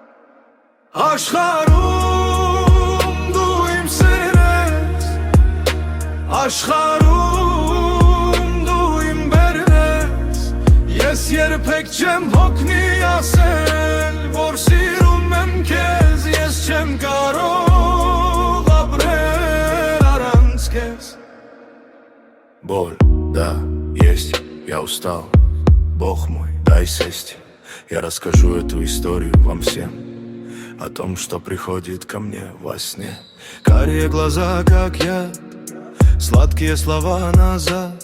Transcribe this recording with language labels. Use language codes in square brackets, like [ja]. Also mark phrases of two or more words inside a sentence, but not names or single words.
[hy] Աշխարհում դու իմ սերն ես, աշխարհում դու իմ բերն ես, ես երբեք չեմ հոգնի ասել, որ սիրում եմ քեզ, ես չեմ կարող ապրել առանց քեզ։ [ru] Боль, да, есть, я устал. Бог мой, дай сесть. Я расскажу эту историю вам всем, о том, что приходит ко мне во сне. Карие глаза, как я, сладкие слова назад.